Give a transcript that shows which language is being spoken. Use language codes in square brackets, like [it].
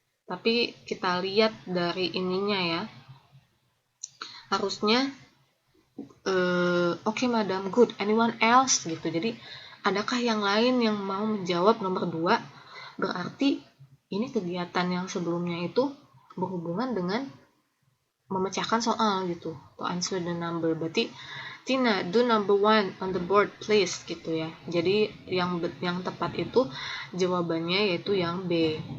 [id] Tapi kita lihat dari ininya ya. Harusnya [en] okay, madam, good. Anyone else [id] gitu. Jadi adakah yang lain yang mau menjawab nomor 2? Berarti ini kegiatan yang sebelumnya itu berhubungan dengan memecahkan soal gitu. [en] To answer the number. [id] Berarti [en] Tina, do number 1 on the board please [id] gitu ya. Jadi yang tepat itu jawabannya yaitu yang B.